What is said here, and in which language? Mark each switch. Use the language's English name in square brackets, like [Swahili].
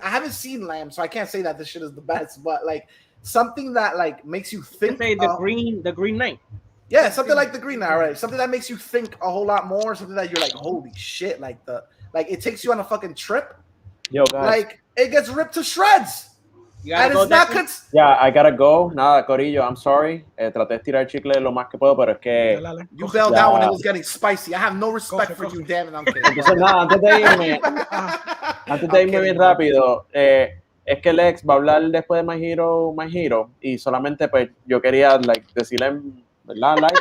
[English] I haven't seen Lamb, so I can't say that this shit is the best. But like something that like makes you think. Say the Green Knight. Yeah, something like the Green Knight, right? Something that makes you think a whole lot more. Something that you're like, holy shit! Like it takes you on a fucking trip. Yo, guys. Like it gets ripped to shreds. And it's not Yeah, I gotta go. [Spanish] Nada, Corillo, [English] I'm sorry. [Spanish] Traté de estirar el chicle lo más que puedo, pero es que... [English] You bailed out when it was getting spicy. I have no respect for you, damn it. I'm kidding. [Spanish] Entonces, nada, antes de irme bien rápido, es que Lex va a hablar después de My Hero, y solamente pues yo quería decirle, ¿verdad?